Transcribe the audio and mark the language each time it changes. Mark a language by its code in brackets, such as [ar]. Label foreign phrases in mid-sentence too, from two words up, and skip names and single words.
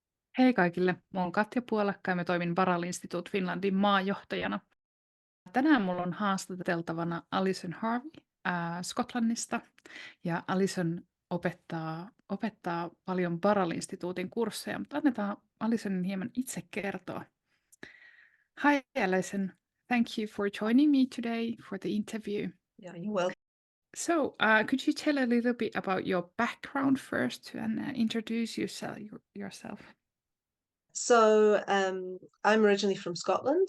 [fi] Hei kaikille, mä oon Katja Puolakka ja mä toimin Barral Institute Finlandin maajohtajana. Tänään mulla on haastateltavana Alison Harvey Skotlannista. Ja Alison opettaa paljon Barral Instituutin kursseja, mutta annetaan Alisonin hieman itse kertoa. [en] Hi Alison, thank you for joining me today for the interview. Yeah, you're welcome. So, could you tell a little bit about your background first and introduce yourself? So I'm originally from Scotland.